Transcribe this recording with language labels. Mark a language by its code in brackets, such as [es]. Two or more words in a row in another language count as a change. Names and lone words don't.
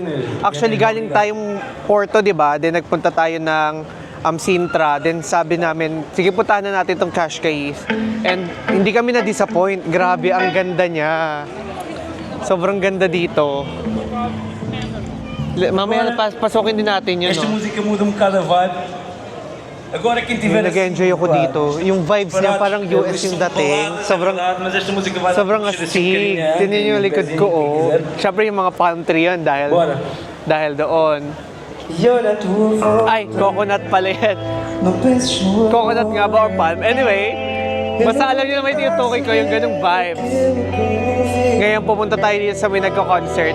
[tl] Actually, galing tayong Porto, di ba? Then nagpunta tayo ng Sintra. Then sabi namin, sige puntahan na natin itong Cascais. And hindi kami na-disappoint. Grabe, ang ganda niya. Sobrang ganda dito. Mamaya pasokin din natin yun, [pt] Esta [tl] no? [pt] música muda um bocado a vibe. Agora quem tiver [tl] Nag-enjoy ako dito. Yung vibes niya parang US yung dating. [pt] mas esta música vai [tl] Sobrang astig. Tingnan yung likod ko, oh. Siyempre yung mga [en] palm tree [tl] yun dahil doon. Ay, coconut pala yan. Coconut nga ba or palm? Anyway, basta alam niyo naman yung tukoy ko yung ganung vibes. Ngayon pumunta tayo dito sa may nagko-concert.